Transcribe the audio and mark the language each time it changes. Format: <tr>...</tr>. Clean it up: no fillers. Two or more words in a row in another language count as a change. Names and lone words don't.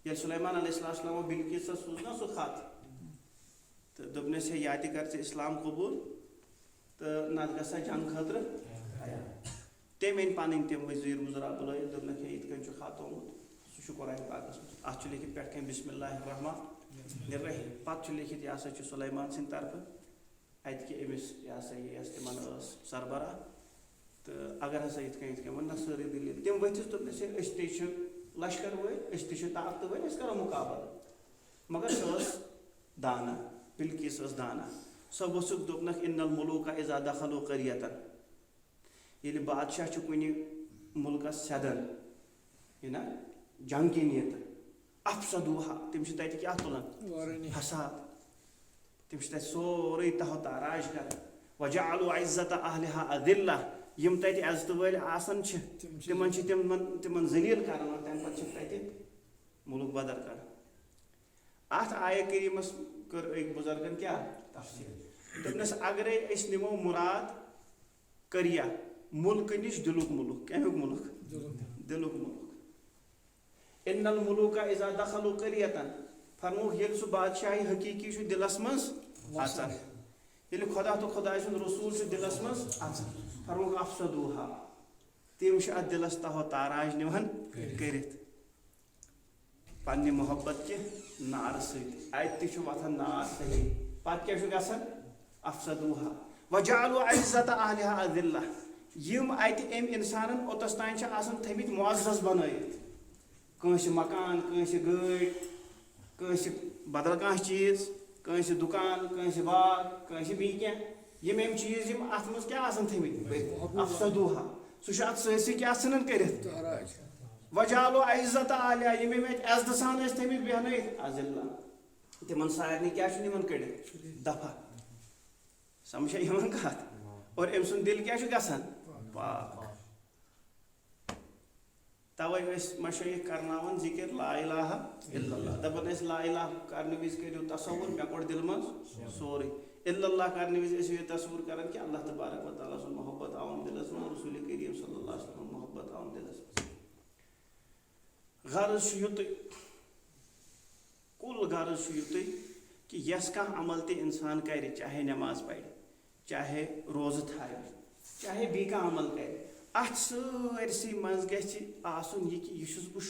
<ks>ییٚلہِ سلیمان علیہ السلامو بلقیٖسس سوٗز نا سُہ خط تہٕ دوٚپنس ہے یا تہِ کر ژٕ اسلام قبوٗل تہٕ نتہٕ گژھ سا جنگ خٲطرٕ تیار تٔمۍ أنۍ پنٕنۍ تِم ؤزیٖر وُزرا بُلٲیِتھ دوٚپنکھ ہے یِتھ کٔنۍ چھُ خط آمُت سُہ چھُ قرآنِ پاکس منٛز اتھ چھُ لیکھِتھ پٮ۪ٹھ کٔنۍ</ks> <ar>بسم اللہ الرحمٰن الرحیٖم</ar> <ks>پتہٕ چھُ لیکھِتھ یہِ ہسا چھُ سلیمان سٕنٛدِ طرفہٕ اتہِ کہِ أمِس یہِ ہسا یہِ یۄس تِمن ٲس سربراہ تہٕ اگر ہسا یِتھ کٔنۍ وۄنۍ نہ سٲرٕے دٔلیٖل تِم ؤتھِس دوٚپنس ہے أسۍ تے چھِ لشکر وٲلۍ أسۍ تہِ چھِ طاقتہٕ وٲلۍ أسۍ کَرو مُقابلہٕ مگر سۄ ٲس دانا بِلقیٖس ٲس دانا سۄ ؤژھٕکھ دوٚپنکھ</ks> <ar>اِن الملوٗکَ اِذا دخلوا قریةً</ar> <ks>ییٚلہِ بادشاہ چھُ کُنہِ مُلکَس سیٚدان یہِ نا جنگ کِنۍ یِتہٕ افسدوٗہا تِم چھِ تَتہِ کیٛاہ تُلان فساد تِم چھِ تَتہِ سورُے تہو تاراج کران</ks> <ar>وجعلوا عزة أهلها أذلة</ar> <ks>یِم تَتہِ عزتہٕ وٲلۍ آسان چھِ تِمن چھِ تِمن ذلیٖل کران اور تَمہِ پتہٕ چھِکھ تَتہِ مُلک بدر کران اَتھ آیہِ کریٖمس کٔر أکۍ بُزرگن کیٛاہ تفصیٖل دوٚپنس اگرے أسۍ نِمو مُراد قریہ مُلکہٕ نِش دِلُک مُلک کمیُک مُلک دِلُک مُلک</ks> <ar>اِن الملوٗکَ اِذا دخلوا قریةً</ar> <ks>فرمووُکھ ییٚلہِ سُہ بادشاہی حقیٖقی چھُ دِلس منٛز اژان ییٚلہِ خۄدا تہٕ خۄداے سُنٛد رسوٗل چھُ دِلس منٛز اژان فرمووُکھ افسدوٗہا تِم چھِ اتھ دِلس تہو تاراج نِوان کٔرِتھ پننہِ محبت کہِ نارٕ سۭتۍ اتہِ تہِ چھُ وۄتھان نار صحیح پتہٕ کیٛاہ چھُ گژھان</ks> <ar>افسدوٗہا وجعلوا عزة أهلها أذلة</ar> <ks>یِم اتہِ أمۍ انسانن اوٚتس تانۍ چھِ آسان تھٲمٕتۍ معزز بنٲیِتھ کٲنٛسہِ مکان کٲنٛسہِ گٲڑۍ کٲنٛسہِ بدل کانٛہہ چیٖز کٲنٛسہِ دُکان کٲنٛسہِ باغ کٲنٛسہِ بیٚیہِ کینٛہہ یِم أمۍ چیٖز یِم اتھ منٛز کیٛاہ آسان تھٲمٕتۍ افسدوٗہا سُہ چھُ اتھ سٲرسٕے کیٛاہ ژھٕنان کٔرِتھ</ks> <ar>وجعلوا عزة أهلها</ar> <ks>یِم أمۍ اتہِ عزتہٕ سان ٲسۍ تھٲمٕتۍ بیٚہنٲیِتھ أذلة تِمن سارنٕے کیٛاہ چھُ نِوان کٔڑِتھ دفع سمجھا یِوان کتھ اور أمۍ سُنٛد دِل کیٛاہ چھُ گژھان پاک توے ٲسۍ مشٲیخ کرناوان ذِکر</ks> <ar>لا الہ الا اللہ</ar> <ks>دپان ٲسۍ</ks> <ar>لا الہ</ar> <ks>کرنہٕ وِزِ کٔرِو تصور مےٚ کوٚڑ دِلہٕ منٛز سورُے</ks> <ar>الا اللہ</ar> <ks>کرنہٕ وِزِ ٲسِو یہِ تصور کران کہِ اللہ تبارک و تعالیٰ سُنٛد محبت آوُن دِلس منٛز رسول کریم</ks> <ar>صلی اللہ علیہ وسلم</ar> <ks>محبت آوُن دِلس منٛز غرض چھُ یُتُے کُل غرض چھُ یُتُے کہ یس کانٛہہ عمل تہِ اِنسان کرِ چاہے نٮ۪ماز پرِ چاہے روزٕ تھاوِ چاہے بیٚیہِ کانٛہہ عمل کرِ اتھ سٲرسٕے منٛز گژھِ آسُن یہِ کہِ یہِ چھُس بہٕ</ks>